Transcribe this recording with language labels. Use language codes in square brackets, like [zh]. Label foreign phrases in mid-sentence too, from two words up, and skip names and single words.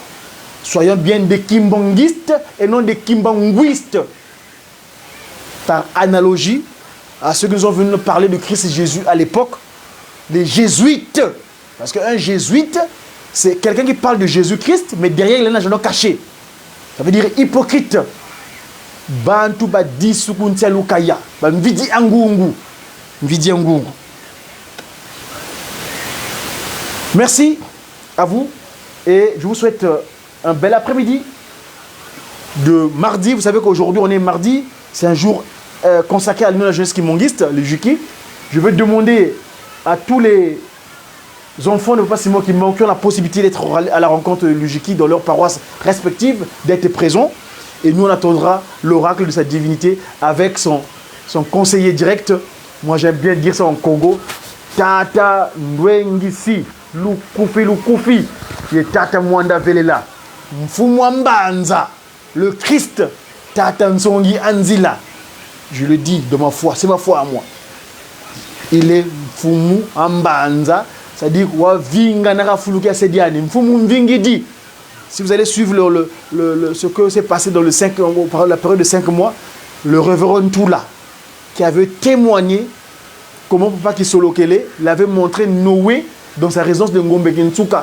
[fr] Soyons bien des kimbongistes et non des kimbanguistes. Par analogie à ceux qui nous ont venus nous parler de Christ Jésus à l'époque, les jésuites. Parce qu'un jésuite, c'est quelqu'un qui parle de Jésus-Christ, mais derrière, il a un agenda caché. Ça veut dire hypocrite. [kg] Bantu badi sukuntia lukaya. Mvidi angungu. Mvidi angungu. [fr] Merci à vous et je vous souhaite un bel après-midi de mardi. Vous savez qu'aujourd'hui on est mardi, c'est un jour consacré à l'union de la jeunesse kimbangiste, le Juki. Je vais demander à tous les enfants de Papa Simon qui ont la possibilité d'être à la rencontre de l'Ujiki dans leurs paroisses respectives, d'être présents. Et nous, on attendra l'oracle de sa divinité avec son conseiller direct. Moi, j'aime bien dire ça en Congo. Tata Nwengisi, Lukufi, et Tata Mwanda Velela. Mfumwambanza, le Christ, Tata Nsongi Anzila. Je le dis de ma foi, c'est ma foi à moi. Il est Mfumu Ambanza, c'est-à-dire Wavinga Narafuluki Asediani, Mfumu Mvingidi. Si vous allez suivre ce que s'est passé dans la période de 5 mois, le révérend Toula, qui avait témoigné comment Papa Kisolokele l'avait montré Noé dans sa résidence de Ngombe Kinsuka.